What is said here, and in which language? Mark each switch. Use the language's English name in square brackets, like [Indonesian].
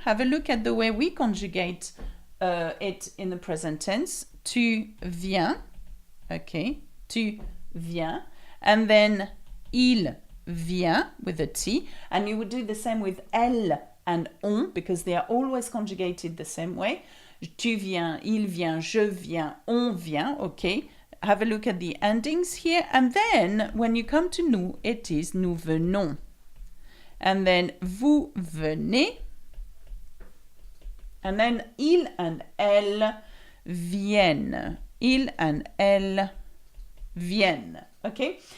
[English] Have a look at the way we conjugate it in the present tense. [French] Tu viens. Okay, tu viens. [English] And then [French] il vient [English] with a T. And you would do the same with elle and on, because they are always conjugated the same way. [French] Tu viens, il vient, je viens, on vient. [English] Okay, have a look at the endings here. And then when you come to nous, it is [French] nous venons. [English] And then [French] vous venez. [English] And then il and elle [French] viennent. [English] Il and elle [French] viennent. [English] Okay?